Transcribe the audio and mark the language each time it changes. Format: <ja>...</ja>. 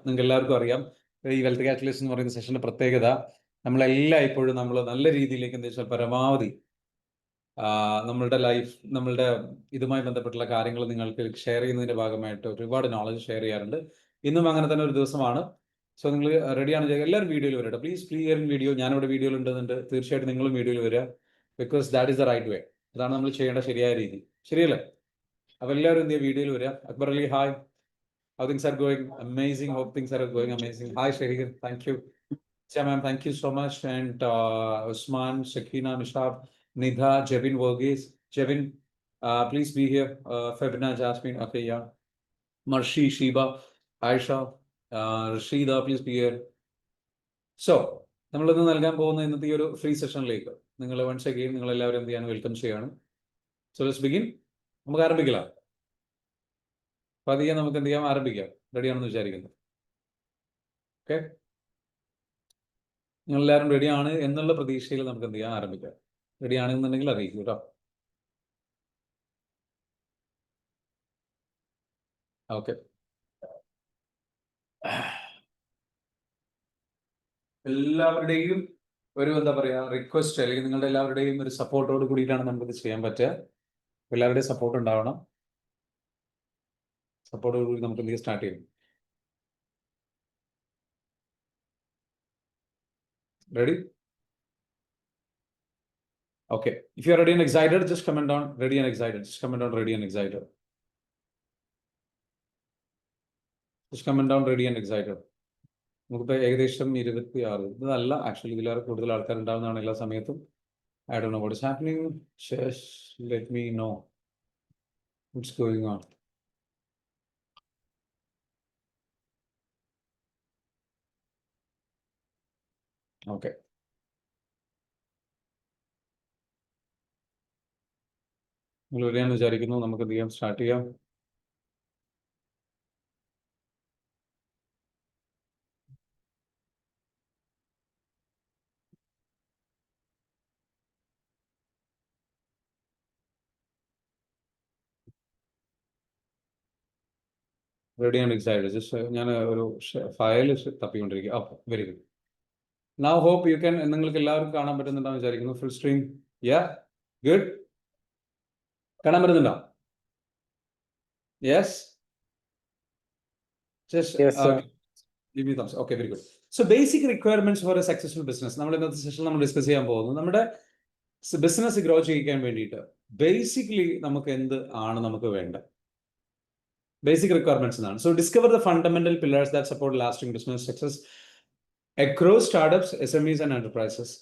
<ml>നിങ്ങൾക്ക് എല്ലാവർക്കും അറിയാം ഈ വെൽത്ത് കാറ്റലിസ്റ്റ് എന്ന് പറയുന്ന സെഷന്റെ പ്രത്യേകത നമ്മളെല്ലാം ഇപ്പോഴും നമ്മൾ നല്ല രീതിയിലേക്ക് എന്താ വെച്ചാൽ പരമാവധി നമ്മളുടെ ലൈഫ്, നമ്മളുടെ ഇതുമായി ബന്ധപ്പെട്ടുള്ള കാര്യങ്ങൾ നിങ്ങൾക്ക് ഷെയർ ചെയ്യുന്നതിന്റെ ഭാഗമായിട്ട് ഒരുപാട് നോളജ് ഷെയർ ചെയ്യാറുണ്ട്. ഇന്നും അങ്ങനെ തന്നെ ഒരു ദിവസമാണ്. സോ നിങ്ങൾ റെഡിയാണ്, എല്ലാവരും വീഡിയോയിൽ വരട്ടെ. Please clear video. ഞാനിവിടെ വീഡിയോയിൽ ഉണ്ടെന്നുണ്ട്. തീർച്ചയായിട്ടും നിങ്ങളും വീഡിയോയിൽ വരിക.</ml> <en>Because that is the right way.</en> <ml>അതാണ് നമ്മൾ ചെയ്യേണ്ട ശരിയായ രീതി. ശരിയല്ലേ? അപ്പോൾ എല്ലാവരും എന്ത് ചെയ്യുക, വീഡിയോയിൽ വരിക.</ml> <en>Akbar Ali, hi. How things are going? Amazing. Hope things are going amazing. Hi, Shahir. Thank you. Yeah, ma'am. Thank you so much. And Usman, Shakina, Nishab, Nidha, Jevin, Verghese. Jevin, please be here. Febna, Jasmine, okay, yeah. Marshi, Shiba, Aisha, Rashida, please be here.</en> <ml>So, നമ്മളിന്ന് നൽകാൻ പോകുന്ന ഇന്നത്തെ ഈ ഒരു free സെഷനിലേക്ക് നിങ്ങൾ once again നിങ്ങൾ എല്ലാവരും എന്ത് ചെയ്യാൻ വെൽക്കം ചെയ്യണം.</ml> <en>So let's begin.</en> <ml>നമുക്ക് ആരംഭിക്കാം. പതിയെ നമുക്ക് എന്ത് ചെയ്യാം, ആരംഭിക്കാം. റെഡിയാണെന്ന് വിചാരിക്കുന്നു. ഓക്കെ, നിങ്ങൾ എല്ലാവരും റെഡിയാണ് എന്നുള്ള പ്രതീക്ഷയിൽ നമുക്ക് എന്ത് ചെയ്യാം, ആരംഭിക്കാം. റെഡിയാണെന്നുണ്ടെങ്കിൽ അറിയിക്കും കേട്ടോ. ഓക്കെ, എല്ലാവരുടെയും ഒരു എന്താ പറയാ റിക്വസ്റ്റ്, അല്ലെങ്കിൽ നിങ്ങളുടെ എല്ലാവരുടെയും ഒരു സപ്പോർട്ടോട് കൂടിയിട്ടാണ് നമുക്കിത് ചെയ്യാൻ പറ്റുക. എല്ലാവരുടെയും സപ്പോർട്ട് ഉണ്ടാവണം. സപ്പോർട്ടോട് കൂടി നമുക്ക് എന്തെങ്കിലും സ്റ്റാർട്ട് ചെയ്യും.</ml> <en>Ready? Okay. If you are ready and excited, just comment down ready and excited. Just comment down ready and excited. Just comment down ready and excited.</en> <ml>നമുക്കിപ്പോൾ ഏകദേശം 26. ഇതല്ല ആക്ച്വലി, ഇതിലേറെ കൂടുതൽ ആൾക്കാരുണ്ടാവുന്നതാണ് എല്ലാ സമയത്തും.</ml> <en>I don't know what is happening. Just let me know what's going on. Okay.</en> <ml>നിങ്ങൾ വരികയെന്ന് വിചാരിക്കുന്നു. നമുക്ക് എന്ത് ചെയ്യാം, സ്റ്റാർട്ട് ചെയ്യാം.</ml> <en>Ready and excited.</en> <ml>ജസ്റ്റ് ഞാൻ ഒരു file തപ്പിക്കൊണ്ടിരിക്കുക. Very good.</ml> <en>Now hope you can.</en> <ml>നിങ്ങൾക്ക് എല്ലാവർക്കും കാണാൻ പറ്റുന്നുണ്ടാവും വിചാരിക്കുന്നു. Full screen. യാ, ഗുഡ്. കാണാൻ പറ്റുന്നുണ്ടോ? Yes.</ml> <en>Just give me thumbs. Okay, very good. So basic requirements for a successful business.</en> <ml>നമ്മൾ ഇന്നത്തെ സെഷനിൽ നമ്മൾ ഡിസ്കസ് ചെയ്യാൻ പോകുന്നു. നമ്മുടെ ബിസിനസ് ഗ്രോ ചെയ്യിക്കാൻ വേണ്ടിയിട്ട് ബേസിക്കലി നമുക്ക് എന്ത് ആണ് നമുക്ക് വേണ്ട ബേസിക് റിക്വയർമെന്റ്സ് എന്നാണ്.</ml> <en>So discover the fundamental pillars that support lasting business success across startups, SMEs and enterprises.</en>